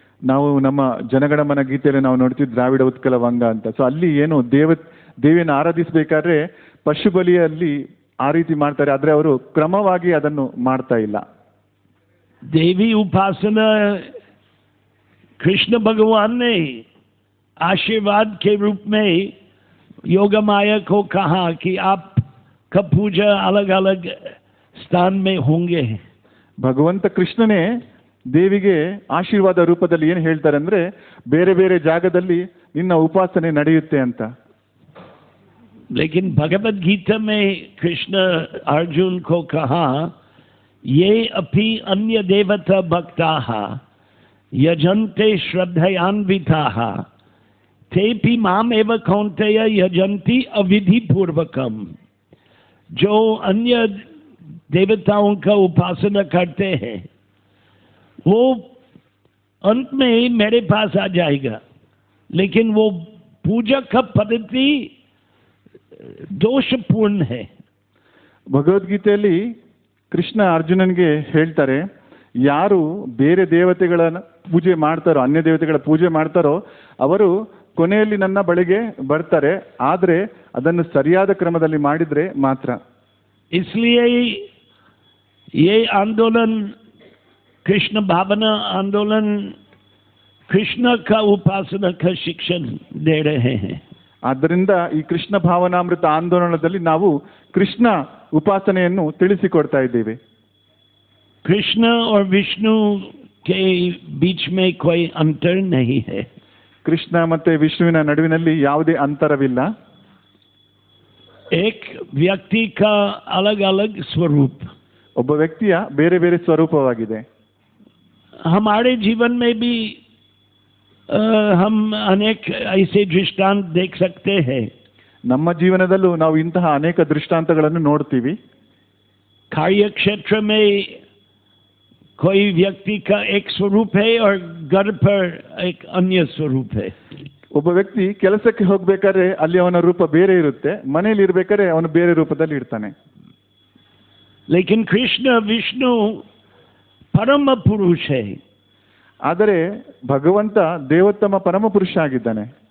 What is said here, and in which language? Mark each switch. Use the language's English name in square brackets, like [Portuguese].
[Kannada] ನಾವು ನಮ್ಮ ಜನಗಣಮನ ಗೀತೆಯಲ್ಲಿ ನಾವು ನೋಡ್ತೀವಿ ದ್ರಾವಿಡ ಉತ್ಕಲ ವಂಗ ಅಂತ. ಸೊ ಅಲ್ಲಿ ಏನು ದೇವಿಯನ್ನು ಆರಾಧಿಸಬೇಕಾದ್ರೆ ಪಶು ಬಲಿಯಲ್ಲಿ ಆ ರೀತಿ ಮಾಡ್ತಾರೆ, ಆದ್ರೆ ಅವರು ಕ್ರಮವಾಗಿ ಅದನ್ನು ಮಾಡ್ತಾ ಇಲ್ಲ. [Hindi] देवी उपासना कृष्ण भगवान ने आशीर्वाद के रूप में योग माया को कहा कि आप का पूजा अलग अलग स्थान में होंगे। [Kannada] ಭಗವಂತ ಕೃಷ್ಣನೇ ದೇವಿಗೆ ಆಶೀರ್ವಾದ ರೂಪದಲ್ಲಿ ಏನು ಹೇಳ್ತಾರೆ ಅಂದ್ರೆ ಬೇರೆ ಬೇರೆ ಜಾಗದಲ್ಲಿ ನಿನ್ನ ಉಪಾಸನೆ ನಡೆಯುತ್ತೆ ಅಂತ. [Hindi] लेकिन भगवद गीता में कृष्ण अर्जुन को कहा, [Sanskrit] ये अपि अन्य देवता भक्ताः यजन्ते श्रद्धयान्विताः तेपि माम एव कौन्तेय यजन्ति अविधि पूर्वकम। [Hindi] जो अन्य देवताओं का उपासना करते हैं वो अंत में मेरे पास आ जाएगा, लेकिन वो पूजा का पद्धति दोषपूर्ण है। [Kannada] ಭಗವದ್ಗೀತೆಯಲ್ಲಿ ಕೃಷ್ಣ ಅರ್ಜುನನ್ಗೆ ಹೇಳ್ತಾರೆ, ಯಾರು ಬೇರೆ ದೇವತೆಗಳ ಪೂಜೆ ಮಾಡ್ತಾರೋ, ಅನ್ಯ ದೇವತೆಗಳ ಪೂಜೆ ಮಾಡ್ತಾರೋ ಅವರು ಕೊನೆಯಲ್ಲಿ ನನ್ನ ಬಳಿಗೆ ಬರ್ತಾರೆ, ಆದರೆ ಅದನ್ನು ಸರಿಯಾದ ಕ್ರಮದಲ್ಲಿ ಮಾಡಿದ್ರೆ ಮಾತ್ರ. [Hindi] इसलिए ये आंदोलन कृष्ण भावना आंदोलन कृष्ण का उपासना का शिक्षण दे रहे हैं। [Kannada] ಆದ್ದರಿಂದ ಈ ಕೃಷ್ಣ ಭಾವನಾಮೃತ ಆಂದೋಲನದಲ್ಲಿ ನಾವು ಕೃಷ್ಣ ಉಪಾಸನೆಯನ್ನು ತಿಳಿಸಿಕೊಡ್ತಾ ಇದ್ದೇವೆ. [Hindi] कृष्ण और विष्णु के बीच में कोई अंतर नहीं है। [Kannada] ಕೃಷ್ಣ ಮತ್ತೆ ವಿಷ್ಣುವಿನ ನಡುವಿನಲ್ಲಿ ಯಾವುದೇ ಅಂತರವಿಲ್ಲ. [Hindi] एक व्यक्ति का अलग अलग स्वरूप, [Kannada] ಒಬ್ಬ ವ್ಯಕ್ತಿಯ ಬೇರೆ ಬೇರೆ ಸ್ವರೂಪವಾಗಿದೆ. [Hindi] हमारे जीवन में भी हम अनेक ऐसे दृष्टांत देख सकते हैं। [Kannada] ನಮ್ಮ ಜೀವನದಲ್ಲೂ ನಾವು ಇಂತಹ ಅನೇಕ ದೃಷ್ಟಾಂತಗಳನ್ನು ನೋಡ್ತೀವಿ. [Hindi] कार्य क्षेत्र में कोई व्यक्ति का एक स्वरूप है और घर पर एक अन्य स्वरूप है। [Kannada] ಒಬ್ಬ ವ್ಯಕ್ತಿ ಕೆಲಸಕ್ಕೆ ಹೋಗ್ಬೇಕಾದ್ರೆ ಅಲ್ಲಿ ಅವನ ರೂಪ ಬೇರೆ ಇರುತ್ತೆ, ಮನೆಯಲ್ಲಿ ಇರ್ಬೇಕಾದ್ರೆ ಅವನು ಬೇರೆ ರೂಪದಲ್ಲಿ ಇರ್ತಾನೆ. [Hindi] लेकिन कृष्ण विष्णु परम पुरुष है। [Kannada] ಆದರೆ ಭಗವಂತ ದೇವೋತ್ತಮ ಪರಮ ಪುರುಷ ಆಗಿದ್ದಾನೆ.